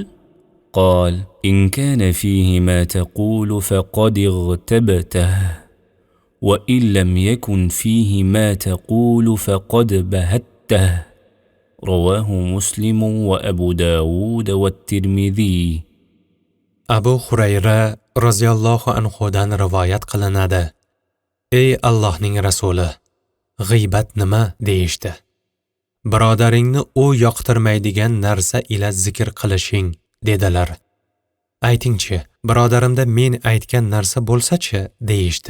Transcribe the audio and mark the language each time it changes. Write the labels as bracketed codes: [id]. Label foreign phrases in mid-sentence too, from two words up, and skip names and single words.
[ar] قال: إن كان فيه ما تقول فقد اغتبته، وإن لم يكن فيه ما تقول فقد بهته. رواه مسلم وأبو داود والترمذي. [uz] Abu Hurayra roziyallohu anhudan rivoyat qilinadi. Ey Allohning rasuli, g'iybat nima deyishdi? Birodaringni u yoqtirmaydigan narsa ila zikr qilishing dedilar. Aytingchi, birodarimda men aytgan narsa bo'lsa-chi deyishdi.